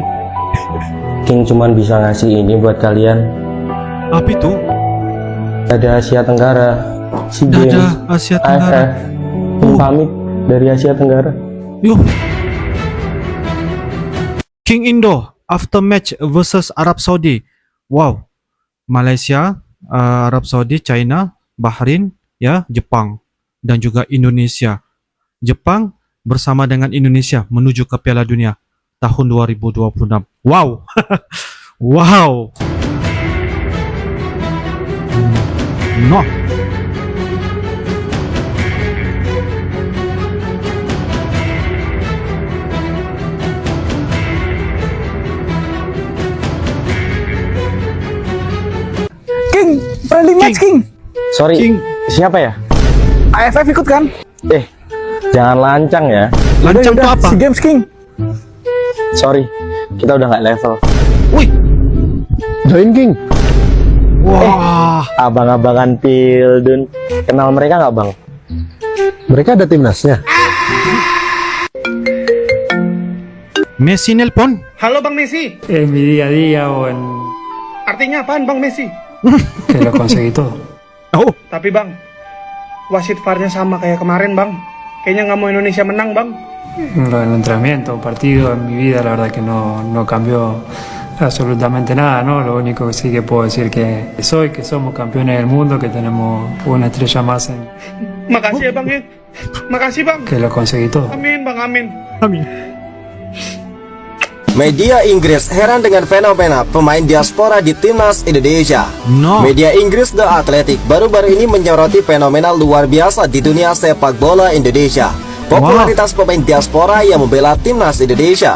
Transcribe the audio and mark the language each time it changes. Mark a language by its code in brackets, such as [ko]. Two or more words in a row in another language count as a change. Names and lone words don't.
[id] King cuman bisa ngasih ini buat kalian. Apa itu? Ada Asia Tenggara, SEA Games, Ada Asia Tenggara. AFF. King pamit dari Asia Tenggara. Yuk. King Indo [en] after match [id] versus Arab Saudi. Wow. Malaysia, Arab Saudi, China, Bahrain, ya, Jepang dan juga Indonesia. Jepang bersama dengan Indonesia menuju ke Piala Dunia tahun 2026. [en] Wow. Wow. No. King, friendly match, King. [id] Sorry, King. siapa ya? AFF ikut kan? Jangan lancang ya. Lancang itu apa? SEA Games, King. Sorry, kita udah nggak level. Wih. Join King. Wah. Abang-abangan Pildun. Kenal mereka nggak, Bang? Mereka ada timnasnya. Messi nelpon. Halo Bang Messi. [es] Mi día a día o en [id] Artinya apaan Bang Messi? [es] que lo conseguí todo. Oh. [id] Tapi Bang, wasit VAR-nya sama kayak kemarin Bang. Kayaknya nggak mau Indonesia menang Bang. [es] Lo del entrenamiento, partido, en mi vida la verdad que no cambió absolutamente nada, ¿no? Lo único que sí que puedo decir que somos campeones del mundo, que tenemos una estrella más en [id] Makasih ya bang ya. Makasih bang. [es] que lo conseguí todo. [id] Amin bang, amin. Amin. Media Inggris heran dengan fenomena pemain diaspora di timnas Indonesia. Media Inggris The Athletic baru-baru ini menyoroti fenomena luar biasa di dunia sepak bola Indonesia. Popularitas pemain diaspora yang membela timnas Indonesia.